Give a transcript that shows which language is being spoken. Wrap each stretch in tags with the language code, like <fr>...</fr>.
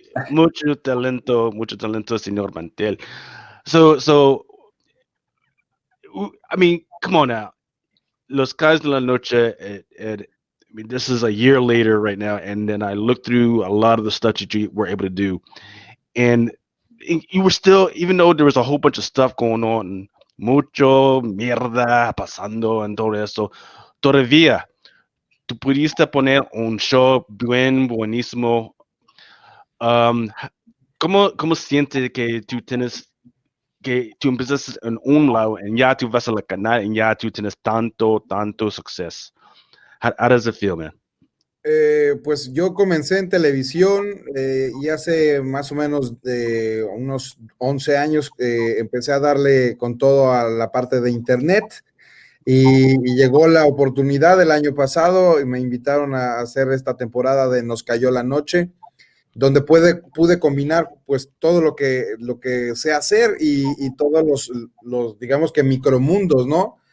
<es>Mucho talento, señor Mantel.</es> <en>So, I mean, come on now. Los Callos de la Noche, I mean, this is a year later right now, and then I looked through a lot of the stuff that you were able to do, and you were still, even though there was a whole bunch of stuff going on,</en> <es>mucho mierda pasando</es> <en>and</en> <es>todo eso, todavía tú pudiste poner un show buenísimo. Um, ¿Cómo sientes que tú tienes que tú empiezas en un lado y ya tú vas a la canal y ya tú tienes tanto suceso?</es> <en>How does it feel, man?</en> <es>Pues yo comencé en televisión y hace más o menos unos 11 años empecé a darle con todo a la parte de internet y llegó la oportunidad el año pasado y me invitaron a hacer esta temporada de Nos cayó la noche, donde pude combinar pues todo lo que sé hacer y todos digamos que micromundos, ¿no?</es>